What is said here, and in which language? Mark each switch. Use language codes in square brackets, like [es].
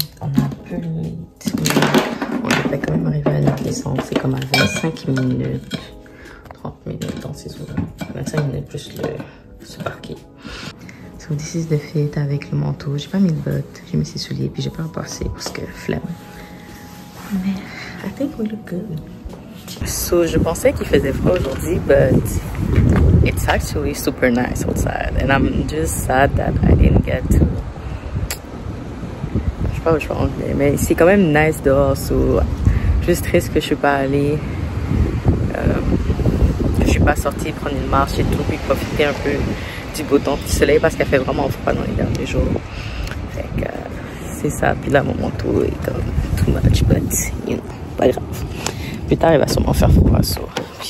[fr] On a un peu late. On devrait quand même arriver à notre licence. C'est comme à 25 minutes, 30 minutes dans ces eaux-là. 25 minutes plus ce parquet. [en] So this is the fit [fr] avec le manteau. J'ai pas mis de bottes, j'ai mis ses souliers, puis j'ai pas repassé parce que flemme. [en] Mais I think we look good. [fr] So, je pensais qu'il faisait froid aujourd'hui, [en] but it's actually super nice outside. And I'm just sad that I didn't get to... [fr] Je sais pas où je pense, mais c'est quand même nice dehors. So, juste triste que je suis pas allée. Je suis pas sortie prendre une marche et tout, puis profiter un peu du beau temps, du soleil, parce qu'il fait vraiment froid dans les derniers jours. Fait que c'est ça. Puis là, mon manteau est comme [en] too much, but you know, [fr] pas grave. Plus tard, il va sûrement faire froid. So. Puis